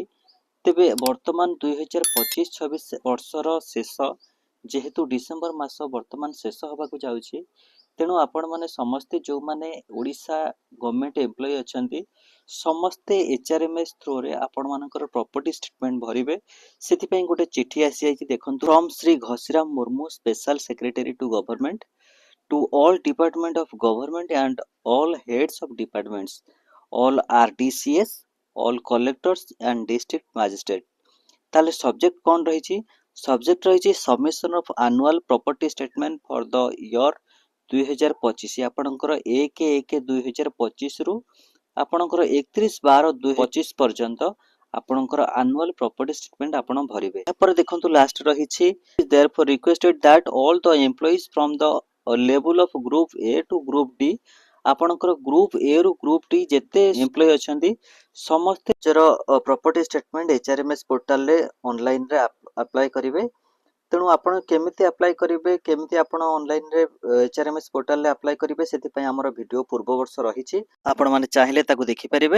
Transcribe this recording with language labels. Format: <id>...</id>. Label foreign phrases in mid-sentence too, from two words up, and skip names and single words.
<or>ତେବେ ବର୍ତ୍ତମାନ 2025-26 ବର୍ଷର ଶେଷ, ଯେହେତୁ ଡିସେମ୍ବର ମାସ ବର୍ତ୍ତମାନ ଶେଷ ହେବାକୁ ଯାଉଛି, ତେଣୁ ଆପଣମାନେ ସମସ୍ତେ ଯେଉଁମାନେ ଓଡ଼ିଶା</or> <en>government employee</en> <or>ଅଛନ୍ତି ସମସ୍ତେ HRMS ଥ୍ରୋରେ ଆପଣମାନଙ୍କର</or> <en>property statement</en> <or>ଭରିବେ। ସେଥିପାଇଁ ଗୋଟେ ଚିଠି ଆସିଯାଇଛି, ଦେଖନ୍ତୁ, ଫ୍ରମ୍ ଶ୍ରୀ ଘସିରାମ ମୁର୍ମୁ,</or> <en>special secretary to government, to all department of government and all heads of departments, all RDCS, all collectors and district magistrate।</en> <or>ତାହେଲେ ସବଜେକ୍ଟ କ'ଣ ରହିଛି?</or> <en>ସବଜେକ୍ଟ ରହିଛି submission of annual property statement for the year 2025.</en> <or>ଆପଣଙ୍କର 1/1/2025 ରୁ ଆପଣଙ୍କର 31/12/2025 ପର୍ଯ୍ୟନ୍ତ ଆପଣଙ୍କର</or> <en>annual property statement</en> <or>ଆପଣ ଭରିବେ। ଏହାପରେ ଦେଖନ୍ତୁ ଲାଷ୍ଟ ରହିଛି,</or> <en>therefore requested that all the employees from the level of group A to group D,</en> <or>ଆପଣଙ୍କର ଗ୍ରୁପ ଏ ରୁ ଗ୍ରୁପ ଡି ଯେତେ ଏମ୍ପ୍ଲୟି ଅଛନ୍ତି ସମସ୍ତେ ନିଜର</or> <en>property statement</en> <or>HRMS ପୋର୍ଟାଲରେ ଅନଲାଇନରେ ଆପ୍ଲାଏ କରିବେ। ତେଣୁ ଆପଣ କେମିତି ଆପ୍ଲାଏ କରିବେ, କେମିତି ଆପଣ ଅନଲାଇନରେ HRMS ପୋର୍ଟାଲରେ ଆପ୍ଲାଏ କରିବେ, ସେଥିପାଇଁ ଆମର ଭିଡ଼ିଓ ପୂର୍ବ ବର୍ଷ ରହିଛି, ଆପଣମାନେ ଚାହିଁଲେ ତାକୁ ଦେଖିପାରିବେ।</or>